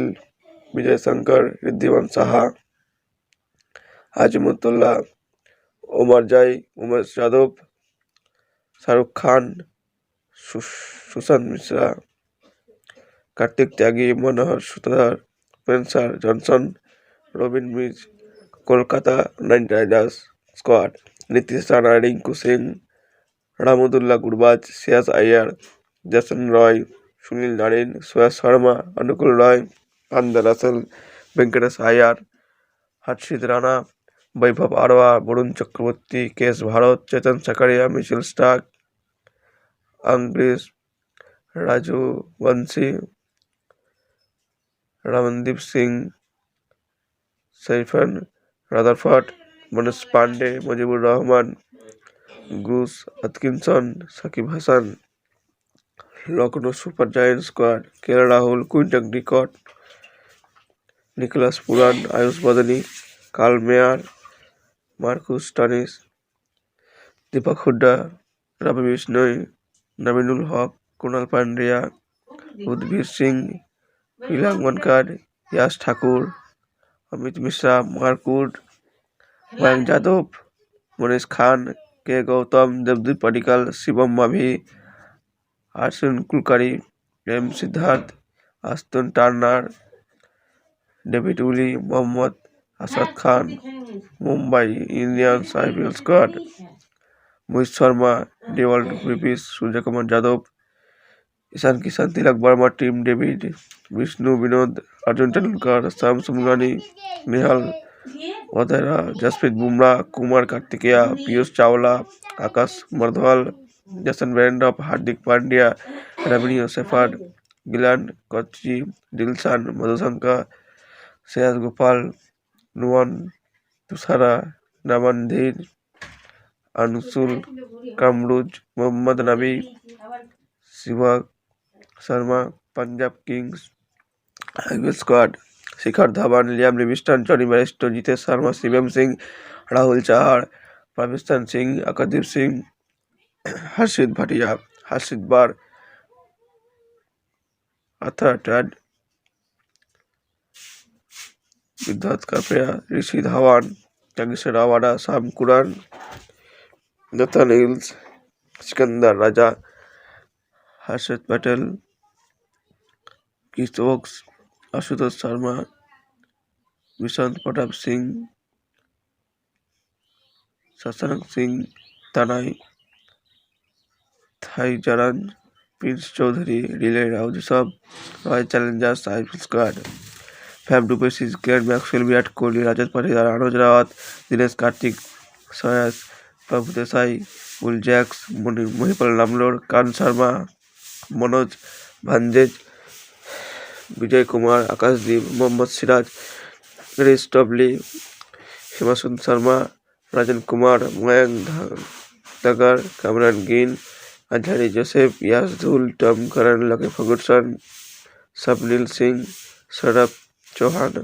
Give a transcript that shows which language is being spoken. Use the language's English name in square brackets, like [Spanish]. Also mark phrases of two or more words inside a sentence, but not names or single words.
[English] Vijay Shankar, Riddhiman Saha, Azimutullah, Omar Jai, Umesh Yadav, Shahrukh Khan, Sushant Mishra, Kartik Tyagi, Manohar Sutardhar, Spencer Johnson, Robin Mitch, Kolkata Knight Riders Squad, Nitish Rana, Rinku Singh, Rahmatullah Gurbaz, Shreyas Iyer, Jason Roy, Sunil Narine, Suyash Sharma, Anukul Roy, Andar Russell, Venkatesh Iyer, Harshit Rana, Vaibhav Arwa, Varun Chakraborty, Kesh Bharat, Chetan Sakaria, Mitchell Stark, Angrish, Raju Vanshi, Ramandeep Singh, Saifan Rutherford, Manish Pandey, Mujibur Rahman, Gus Atkinson, Shakib Hassan, Lucknow Super Giants Squad, KL Rahul, Quinton de Kock, Nicholas Puran, Ayush Badani, Carl Mayer, Marcus Stoinis, Deepak Hooda, Ravi Bishnoi, Navinul Haq, Kunal Pandya, Udbir Singh, Hilang Mankad, Yash Thakur, Amit Mishra, Mark Wood, Mayank Jadhav, Manish Khan, K. Gautam, Devdeep Padikkal, Shivam Mavi, Arjun Kulkarni, M. Siddharth, Aston Turner, David Woolley, Mohammad Asad Khan, Mumbai Indians IPL Squad, Mohit Sharma, Dewald Griffiths, Surya Kumar Yadav, Ishan Kishan, Tilak Verma, Team David, Vishnu Vinod, Arjun Tendulkar, Sam Sumgani, Nihal Vadera, Jasprit Bumrah, Kumar Kartikeya, Piyush Chawla, Akash Mardwal, Jason Behrendorff, Hardik Pandya, Ravinio Shepherd, Gilan Kochi, Dilshan Madhushanka, Shreyas Gopal, Nuwan Tushara, Naman Dhir, Anshul Kamruj, Mohammad Nabi, Shiva Sharma, Punjab Kings IPL Squad, Shikhar Dhawan, Liam Livingstone, Johnny Bairstow, Jitesh Sharma, Shivam Singh, Rahul Chahar, Pravishtan Singh, Akadeep Singh, Harshit Bhatia, Harshit Bar, Arthur Tad, Vidyut Kapia, Rishi Dhawan, Youngster Awada, Sam Curran, Nathan Hills, Sikandar Raja, Harshit Patel, Keith Oaks, Ashutosh Sharma, Vishant Pratap Singh, Shashank Singh, Tanai, Thai Jaran, Prince Chaudhary, Relay Raudisab, Royal Challengers IPL Squad, Fab du Plessis, Glenn Maxwell, Virat Kohli, Rajat Patidar, Anuj Rawat, Dinesh Karthik, Soyas, Prabhu Desai, Will Jacks, Mohipal Lamlor, Khan Sharma, Manoj Bhanjej, [Hindi] विजय कुमार, आकाशदीप, मोहम्मद सिराज, नरेश टबली, हिमांशु शर्मा, राजन कुमार, मयंक दगर, कैमरन गिन, अंजलि जोसेफ, यासधुल, टॉम करन, लकी फर्गुसन, स्वप्निल सिंह, सौरभ चौहान।